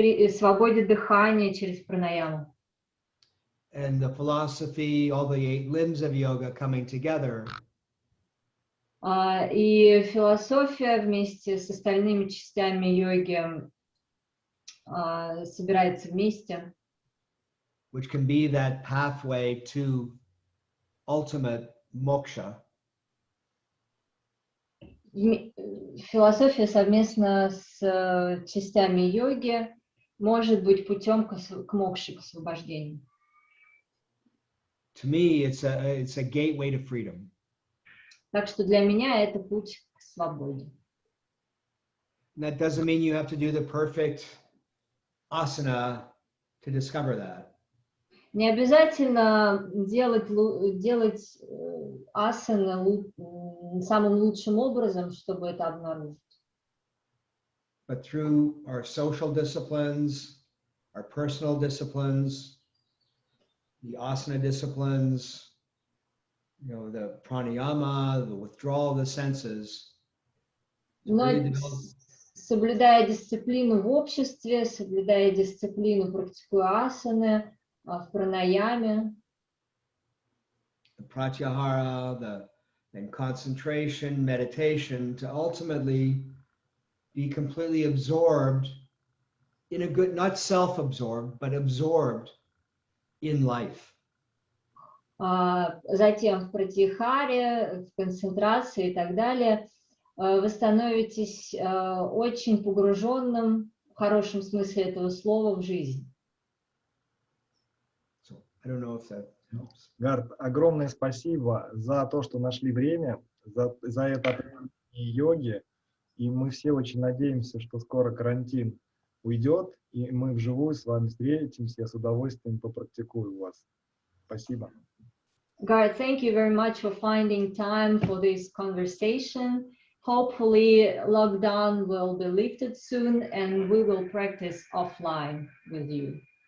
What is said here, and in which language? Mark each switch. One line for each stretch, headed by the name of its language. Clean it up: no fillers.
Russian: Свободе дыхания через пранаяму.
English: And the philosophy, all the 8 limbs of yoga coming together.
Russian: И философия вместе с остальными частями йоги собирается вместе.
English: Which can be that pathway to ultimate moksha.
Russian: Философия совместно с частями йоги может быть путем к мокше, к освобождению.
English: To me, it's a gateway to freedom.
Russian: Так что для меня это путь к свободе.
English: That doesn't mean you have to do the perfect asana to discover that.
Russian: Не обязательно делать асаны самым лучшим образом, чтобы это обнаружить.
English: But through our social disciplines, our personal disciplines, the asana disciplines, the pranayama, the withdrawal of the senses.
Russian: Но соблюдая дисциплину в обществе, соблюдая дисциплину, практикуя асаны, в пранаяме.
English: The pratyahara, then concentration, meditation, to ultimately be completely absorbed in a good, not self-absorbed, but absorbed in life.
Russian: Затем в пратьяхаре, в концентрации и так далее, вы становитесь очень погруженным, в хорошем смысле этого слова, в жизнь.
English: So, I don't know if that helps.
Russian: Гарт, огромное спасибо за то, что нашли время, за это определение йоги. И мы все очень надеемся, что скоро карантин уйдет, и мы вживую с вами встретимся. Я с удовольствием попрактикую вас. Спасибо.
English: Garth, thank you very much for finding time for this conversation. Hopefully, lockdown will be lifted soon, and we will practice offline with you.